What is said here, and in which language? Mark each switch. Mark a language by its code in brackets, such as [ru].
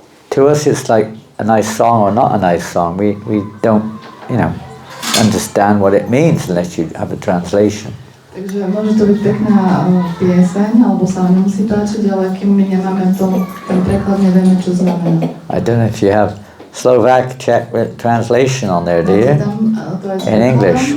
[en] To us it's like a nice song or not a nice song. We don't, understand what it means unless you have a translation. [sk] Takže môže to byť pekná pieseň, alebo sa nám nemusí páčiť, ale kým my nemáme ten preklad, nevieme, čo znamená. [en] I don't know if you have Slovak Czech translation on there, do you? In English?